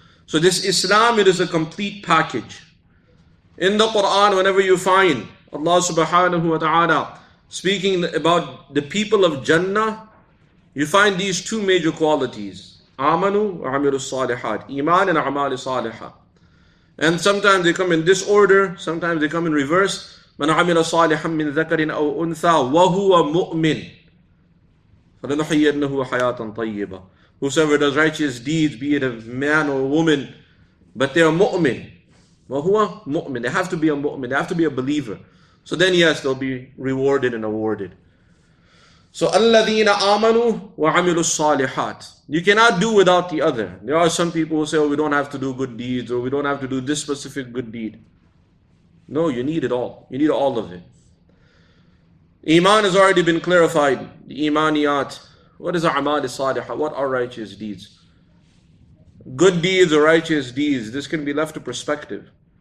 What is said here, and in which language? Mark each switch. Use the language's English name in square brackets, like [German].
[English] So this Islam, it is a complete package. In the Quran, whenever you find Allah subhanahu wa ta'ala speaking about the people of Jannah, you find these two major qualities. [Arabic] Amanu wa amilu salihat. Iman and a'mal salihah. [English] And sometimes they come in this order, sometimes they come in reverse. [Arabic] من عمل صالحا من ذكر أو أنثى وهو مؤمن فلنحيينه حياة طيبة. [English] Whosoever does righteous deeds, be it a man or a woman, but they are mu'min. [Arabic] وهو مؤمن. [English] They have to be a mu'min. They have to be a believer. So then yes, they'll be rewarded and awarded. [Arabic] So الذين آمنوا وعملوا الصالحات. [English] You cannot do without the other. There are some people who say, oh, we don't have to do good deeds, or we don't have to do this specific good deed. No, you need it all. You need all of it. Iman has already been clarified. The imaniyat. What is a'mal salihah? What are righteous deeds? Good deeds or righteous deeds, this can be left to perspective.